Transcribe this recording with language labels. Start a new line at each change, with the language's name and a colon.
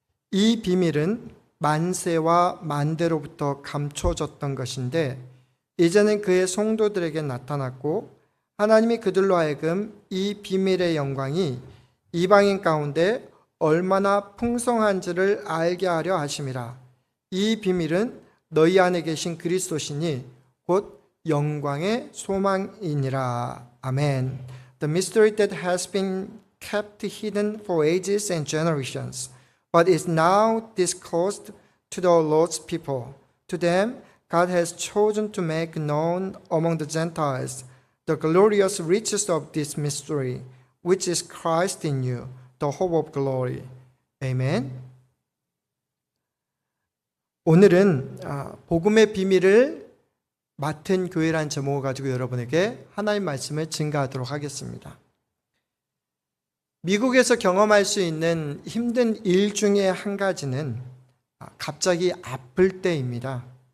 Korean: 이 비밀은 만세와 만대로부터 감춰졌던 것인데 이제는 그의 성도들에게 나타났고 하나님이 그들로 하여금 이 비밀의 영광이 이방인 가운데 얼마나 풍성한지를 알게 하려 하심이라. 이 비밀은 너희 안에 계신 그리스도시니 곧 영광의 소망이니라. 아멘.
English: The mystery that has been kept hidden for ages and generations, but is now disclosed to the Lord's people. To them, God has chosen to make known among the Gentiles the glorious riches of this mystery, which is Christ in you, the hope of glory. Amen.
Korean: 오늘은 복음의 비밀을 맡은 교회라는 제목을 가지고 여러분에게 하나님의 말씀을 증거하도록 하겠습니다. 미국에서 경험할 수 있는 힘든 일 중에 한 가지는 갑자기 아플 때입니다.